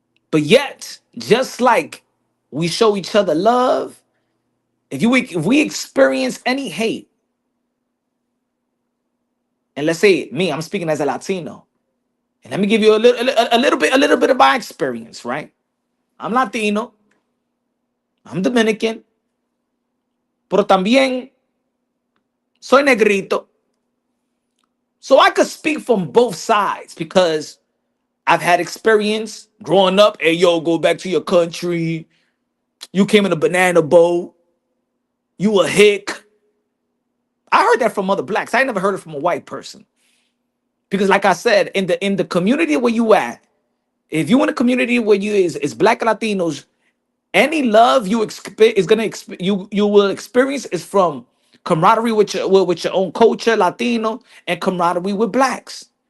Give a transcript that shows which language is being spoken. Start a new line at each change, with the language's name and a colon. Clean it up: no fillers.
English: But yet, just like we show each other love, if we experience any hate, and let's say me, I'm speaking as a Latino, and let me give you a little bit of my experience, right? I'm Latino. I'm Dominican.
Spanish: pero también soy negrito.
English: So I could speak from both sides because I've had experience growing up. Hey, yo, go back to your country. You came in a banana boat. You a hick. I heard that from other blacks. I never heard it from a white person. Because like I said, in the community where you at, if you in a community where you is black Latinos, any love you will experience is from camaraderie with your own culture, Latino, and camaraderie with blacks.